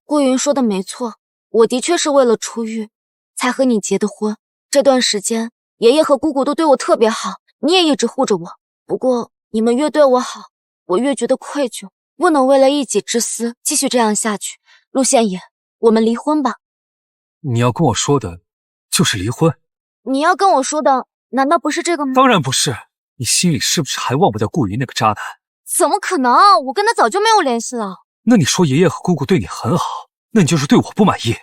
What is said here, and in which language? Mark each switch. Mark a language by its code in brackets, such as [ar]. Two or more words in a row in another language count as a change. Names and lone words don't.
[zh] 顧雲說的沒錯，我的確是為了出獄才和你結的婚。這段時間，爺爺和姑姑都對我特別好，你也一直護着我。不過你們越對我好，我越覺得愧疚，不能為了一己之私繼續這樣下去。陸獻野，我們離婚吧。你要跟我說的就是離婚？你要跟我說的難道不是這個嗎？當然不是。你心裡是不是還忘不掉顧雲那個渣男？怎麼可能？我跟他早就沒有聯繫了。那你說爺爺和姑姑對你很好，那你就是對我不滿意。